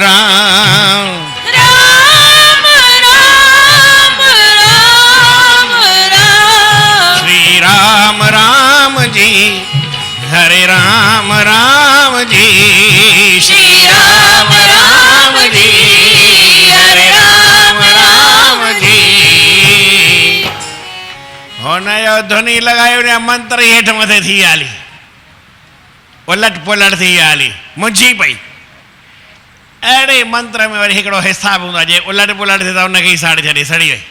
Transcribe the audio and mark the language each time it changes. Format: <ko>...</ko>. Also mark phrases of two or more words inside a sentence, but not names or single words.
<hi>राम राम राम राम, श्री राम राम जी, हरे राम राम जी, श्री राम राम जी, हरे राम राम जी।</hi> <sd>हुनजो धुनी लॻायो न, मंत्र ई हेठि मथे थी हली, उलट पुलट थी हली, मुंझी पई। अहिड़े मंत्र में वरी हिकिड़ो हिसाबु हूंदो आहे, जे उलट पुलट थिए त उनखे ई साड़े छॾे, सड़ी वई।</sd>